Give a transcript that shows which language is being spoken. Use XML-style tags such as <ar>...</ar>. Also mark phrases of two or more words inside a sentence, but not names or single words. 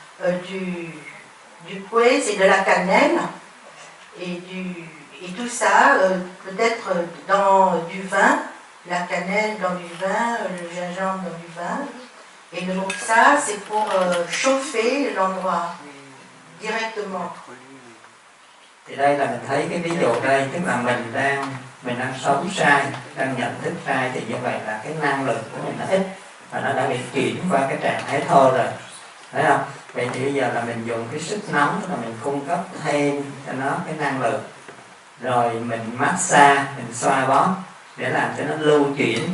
<fr>du couet, c'est de la cannelle, et tout ça, peut-être dans du vin, la cannelle dans du vin, le gingembre dans du vin. Et donc ça, c'est pour chauffer l'endroit directement.</fr> <vi>Thì đây là mình thấy cái ví dụ đây, tức là mình đang sống sai, đang nhận thức sai, thì như vậy là cái năng lượng của mình nó ít và nó đã bị chuyển qua cái trạng thái thô rồi, thấy không? Vậy thì bây giờ là mình dùng cái sức nóng, tức là mình cung cấp thêm cho nó cái năng lượng, rồi mình massage, mình xoa bóp để làm cho nó lưu chuyển.</vi>